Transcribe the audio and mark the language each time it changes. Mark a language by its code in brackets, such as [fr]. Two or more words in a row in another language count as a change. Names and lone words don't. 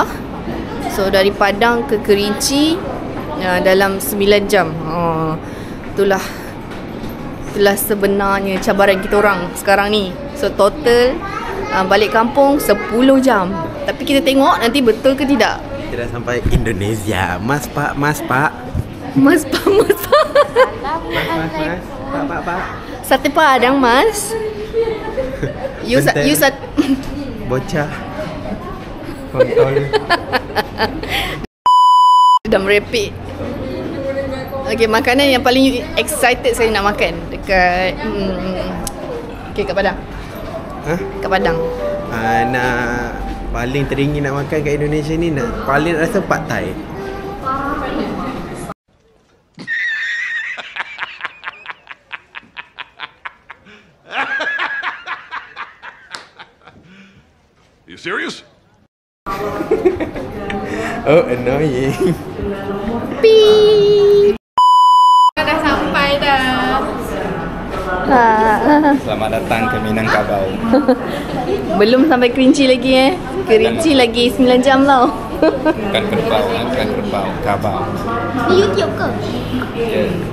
[ms] So, dari Padang ke Kerinci dalam 9 jam. Itulah sebenarnya cabaran kita orang sekarang ni. So, total balik kampung 10 jam. Tapi kita tengok nanti betul ke tidak. Kita dah sampai Indonesia. Mas pak. Mas Pak. Pak. Sate Padang, Mas. You [id] Bocah. Kontol. [ms] dah merepek. Okay, makanan yang paling excited saya nak makan dekat kat Padang. Kat Padang. Nak paling teringin nak makan kat Indonesia ni, paling rasa pad thai. [en] You serious? Oh, annoying. Beep. [ms] Dah sampai dah. Selamat datang ke Minangkabau. Belum sampai Kerinci lagi Kerinci lagi 9 jam tau. Bukan kerbau, bukan kerbau, kabau. Di YouTube ke? Ya.